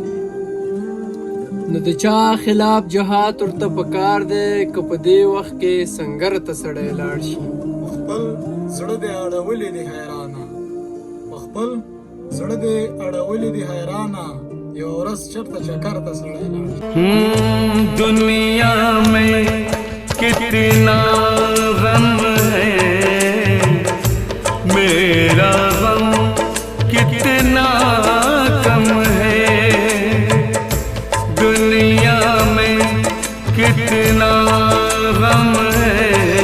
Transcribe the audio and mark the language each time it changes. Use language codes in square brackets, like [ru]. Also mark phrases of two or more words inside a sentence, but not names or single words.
[ps] نو د چا خلاف جهاد ورته پکار دی که په دې وخت کې سنګر ته سړی لاړ شي خپل زړه دې اړولې دي حیرانه خپل زړه دې اړولې دي حیرانه یو ورځ چرته چکر ته سړی لاړ شي [ur] دنیا میں کتنا غم ہے میرا غم کتنا کم ہے دنیا میں کتنا غم